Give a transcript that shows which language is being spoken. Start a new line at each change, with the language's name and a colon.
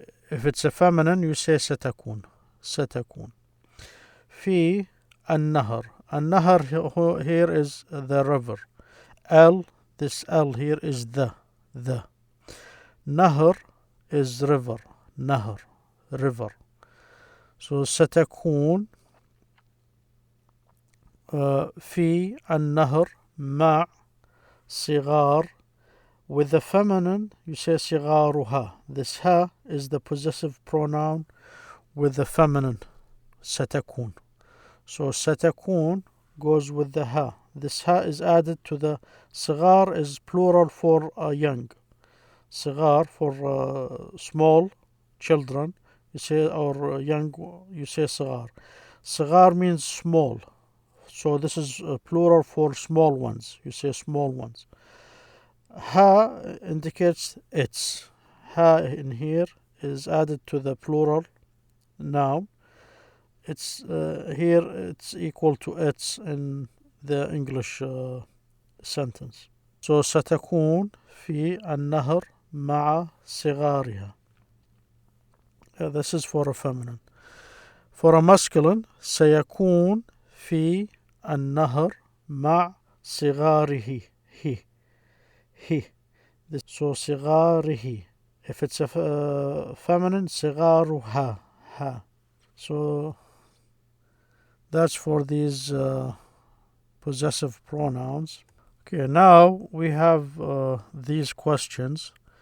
English: If it's a feminine you say ستكون.
Arabic: في النهر.
English: النهر here is the river. This L here is the. نهر is river. river.
Arabic: So ستكون في النهر مع صغار.
English: With the feminine you say صغارها. This ha is the possessive pronoun with the feminine ستكون. So ستكون goes with the ha. This ha is added to the صغار is plural for young. صغار for small children you say, or young you say صغار. صغار means small, so this is plural for small ones, you say small ones. Ha indicates it's. Ha in here is added to the plural noun. It's here it's equal to it's in the English sentence.
Arabic: So ستكون في النهر مع صغارها.
English: This is for a feminine. For a masculine,
Arabic: سيكون في النهر مع صغاره.
English: He. So صغاره. If it's a feminine, صغارها. Ha. So that's for these possessive pronouns. Okay, now we have these questions.